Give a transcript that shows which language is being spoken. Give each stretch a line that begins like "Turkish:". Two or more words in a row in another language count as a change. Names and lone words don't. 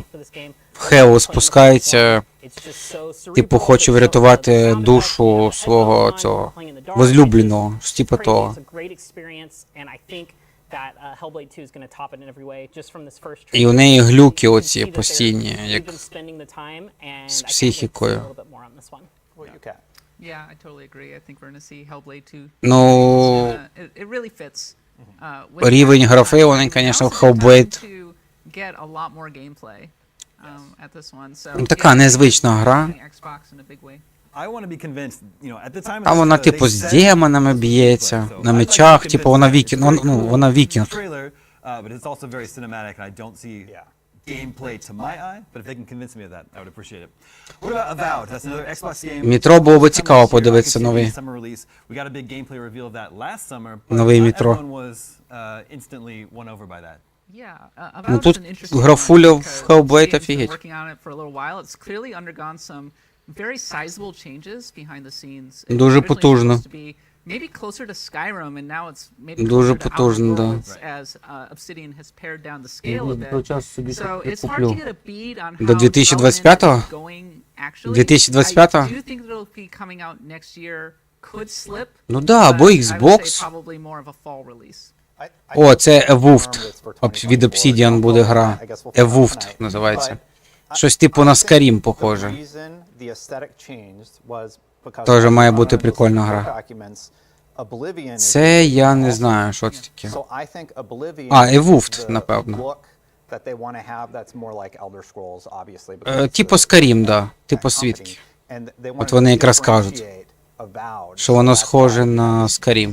Ukrainian: В Хелу спускається, типу хоче врятувати душу свого цього возлюбленого, типу того. І у неї глюки оці постійні, як з психікою.
English: Yeah, I totally agree. I think we're going to see Hellblade 2.
Ukrainian: Ну,
English: It really fits.
Ukrainian: рівень графи, вони, звісно, в Hellblade.
English: Get a lot more gameplay at this one. So
Ukrainian: Ну, така незвична гра. А вона, типу, з демонами б'ється, на мечах, типу, вона вікінг, ну, вона вікінг.
English: Gameplay to my eye, but if they can convince me of that, I would appreciate it. What about Avowed? That's another Xbox game.
Ukrainian: Метро було би цікаво подивитися новий.
English: We got a big gameplay reveal of that last summer, but
Ukrainian: Новий Метро.
English: everyone was instantly won over by that. Yeah,
Ukrainian: Ну тут графуля в Hellblade офігеть.
English: Working on it for a little while. It's clearly undergone some very sizable changes behind the scenes.
Ukrainian: Дуже потужно.
English: Maybe closer to Skyrim, and now it's maybe
Ukrainian: Дуже
English: closer to
Ukrainian: потужно, да.
English: Outer Worlds as Obsidian has pared down the scale a bit. So it's hard to get a beat on how
Ukrainian: До 2025-го?
English: development is going actually.
Ukrainian: 2025-го?
English: I do think that it'll be coming out next year. Could slip.
Ukrainian: Ну да, або
English: but I would Xbox. say probably more of a fall release.
Ukrainian: О, це Evolved. Від Obsidian буде гра. Evolved називається. Щось типу на Skyrim похоже. Тоже має бути прикольна гра. Це я не знаю, що це таке. А, Evolved, напевно. Типу Skyrim, да. Типу свідки. От вони якраз кажуть, що воно схоже на Skyrim.